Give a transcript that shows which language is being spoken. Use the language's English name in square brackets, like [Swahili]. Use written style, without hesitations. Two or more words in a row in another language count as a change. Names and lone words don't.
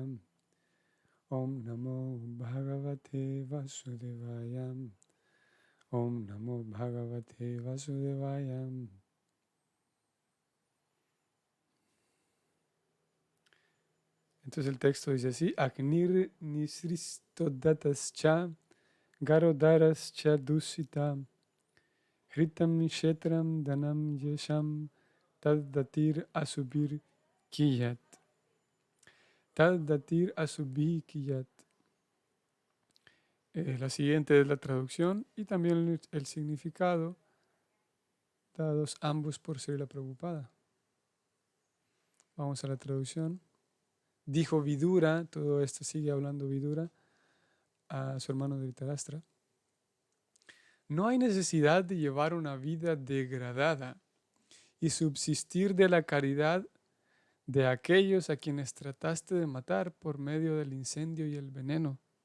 [Sanskrit] Om Namo Bhagavate Vasudevaya. Om Namo Bhagavate Vasudevaya. [Spanish] Entonces el texto dice así: [Sanskrit] Agnir nisristo datascha garodarascha dusita hritam shetram danam yesham taddatir asubir kiyat. Taddatir asubir kiyat. [Spanish] La siguiente es la traducción y también el significado, dados ambos por Srila Prabhupada. Vamos a la traducción. Dijo Vidura, todo esto sigue hablando Vidura, a su hermano Dhritarashtra: no hay necesidad de llevar una vida degradada y subsistir de la caridad de aquellos a quienes trataste de matar por medio del incendio y el veneno.